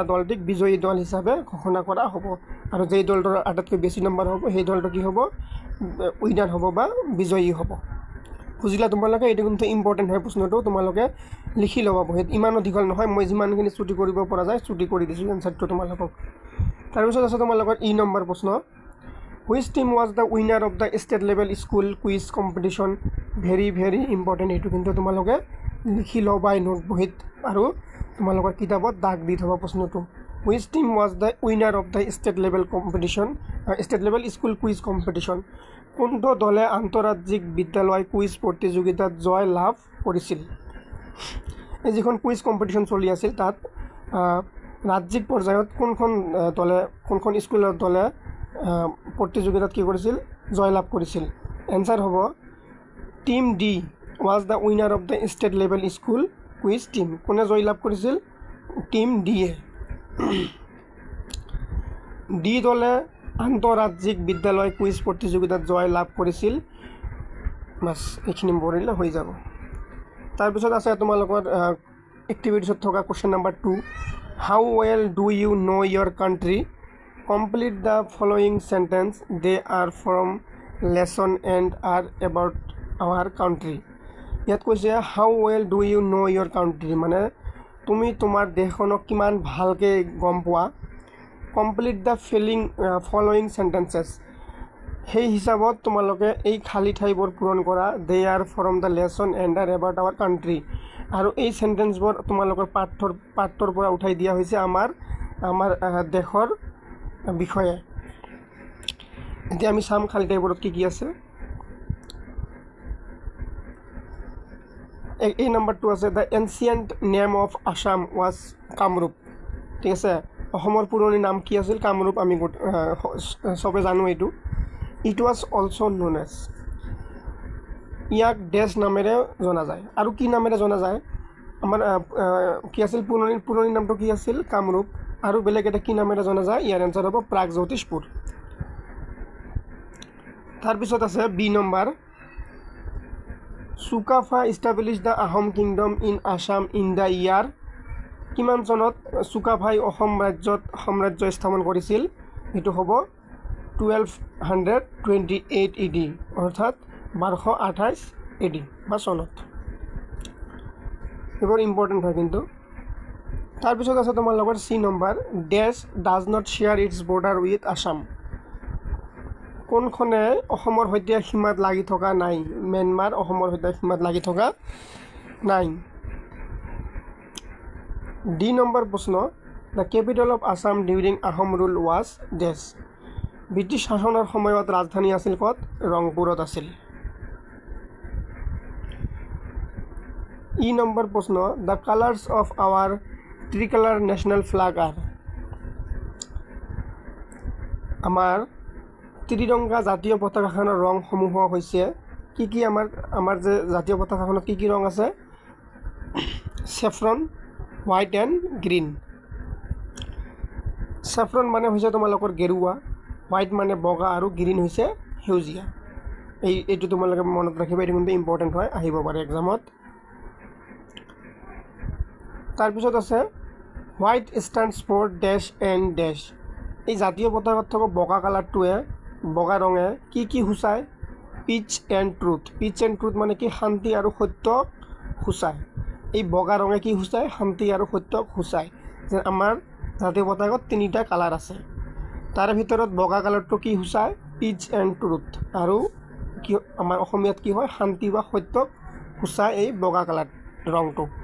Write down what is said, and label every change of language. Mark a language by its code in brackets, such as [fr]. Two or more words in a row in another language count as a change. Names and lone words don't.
[as] দলটিক বিজয়ী দল হিচাপে ঘোষণা কৰা হ'ব আৰু যেই দলটোৰ আটাইতকৈ বেছি নম্বৰ হ'ব সেই দলটো কি হ'ব উইনাৰ হ'ব বা বিজয়ী হ'ব বুজিলা তোমালোকে এইটো কিন্তু ইম্পৰ্টেন্ট হয় প্ৰশ্নটো তোমালোকে লিখি ল'বা বহুত ইমানো দীঘল নহয় মই যিমানখিনি ছুটি কৰিব পৰা যায় ছুটি কৰি দিছো এনসাৰটো তোমালোকক তাৰপিছত আছে তোমালোকৰ ই নম্বৰ প্ৰশ্ন [en] which team was the winner of the state level school quiz competition very important [as] এইটো কিন্তু তোমালোকে লিখি ল'বা নোট বহিত আৰু তোমালোকৰ কিতাপত দাগ দি থবা প্ৰশ্নটো [en] which team was the winner of the state level school quiz competition [as] কোনটো দলে আন্তঃৰাজ্যিক বিদ্যালয় কুইজ প্ৰতিযোগিতাত জয় লাভ কৰিছিল এই যিখন [en] quiz competition [as] চলি আছিল তাত ৰাজ্যিক পৰ্যায়ত কোনখন স্কুলৰ দলে প্ৰতিযোগিতাত কি কৰিছিল জয় লাভ কৰিছিল এনসাৰ হ'ব টিম ডি [en] was the winner of the state level school quiz team [as] কোনে জয় লাভ কৰিছিল টিম ডি এ ডি দলে আন্তঃৰাজ্যিক বিদ্যালয় কুইজ প্ৰতিযোগিতাত জয় লাভ কৰিছিল বাস এইখিনি পঢ়িলে হৈ যাব তাৰপিছত আছে তোমালোকৰ এক্টিভিটিছত থকা [en] question number [as] 2 [en] how well do you know your country complete the following sentence they are from lesson and are about our country [as] ইয়াত কৈছে [en] how well do you know your country [as] মানে তুমি তোমাৰ দেশখনক কিমান ভালকে গম পোৱা [en] complete the following sentences [as] সেই হিসাবত তোমালোকে এই খালি ঠাইবোৰ পূৰণ কৰা [en] they are from the lesson and are about our country [as] আৰু এই সেন্টেন্সবোৰ তোমালোকৰ পাঠৰ পৰা উঠাই দিয়া হৈছে আমাৰ দেশৰ বিষয়ে এতিয়া আমি সাম খালি ঠাইবোৰত কি আছে এই নম্বৰটো আছে [en] the ancient name of Assam was Kamrup [as] ঠিক আছে অসমৰ পুৰণি নাম কি আছিল কামৰূপ আমি সবে জানো এইটো [en] it was also known as [as] ইয়াক দেশ নামেৰে জনা যায় আৰু কি নামেৰে জনা যায় আমাৰ কি আছিল পুৰণি নামটো কি আছিল কামৰূপ আৰু বেলেগ এটা কি নামেৰে জনা যায় ইয়াৰ আনসাৰ হ'ব প্ৰাগজ্যোতিষপুৰ তাৰ পিছত আছে বি নম্বৰ [en] Sukafa established the Ahom kingdom in Assam in the year [as] কিমান চনত সুকাফাই অসম ৰাজ্যত সাম্ৰাজ্য স্থাপন কৰিছিল এটো হ'ব 1228 AD অৰ্থাৎ 1228 AD বা চনত এবাৰ ইম্পৰ্টেন্ট হয় কিন্তু তাৰ পিছত আছে তোমাৰ লগৰ সি নম্বৰ [en] dash does not share its border with Assam [as] কোনখনে অসমৰ সৈতে সীমাত লাগি থকা নাই म्यांमार অসমৰ সৈতে সীমাত লাগি থকা নাই ডি নম্বৰ প্ৰশ্ন [en] the capital of Assam during Ahom rule was [as] ডেশ ব্ৰিটিছ শাসনৰ সময়ত ৰাজধানী আছিল কত ৰংপুৰত আছিল ই নম্বৰ প্ৰশ্ন [en] the colors of our tricolor national flag are [as] আমাৰ ত্ৰিৰংগা জাতীয় পতাকাখনৰ ৰং সমূহ হৈছে কি আমাৰ যে জাতীয় পতাকাখনত কি ৰং আছে [en] saffron white and green [as] saffron মানে হৈছে তোমালোকৰ গেৰুৱা white মানে বগা আৰু green হৈছে হেউজিয়া এইটো তোমালোকে মনত ৰাখিবা এটা কিন্তু ইম্পৰ্টেন্ট হয় আহিব পাৰে এক্সামত তাৰ পিছত আছে [en] white stands for dash and dash [as] এই জাতীয় পতাকাত থকা বগা কালাৰটোৱে বগা ৰঙে কি হুচায় [en] peace and truth [as] মানে কি শান্তি আৰু সত্য হুচায় এই বগা ৰঙে কি হুচায় শান্তি আৰু সত্য হুচায় যে আমাৰ জাতীয় পতাকাত তিনিটা কালাৰ আছে তাৰে ভিতৰত বগা কালাৰটো কি সূচায় [en] peace and truth [as] আৰু কি আমাৰ অসমীয়াত কি হয় শান্তি বা সত্যক সূচায় এই বগা কালাৰ ৰংটো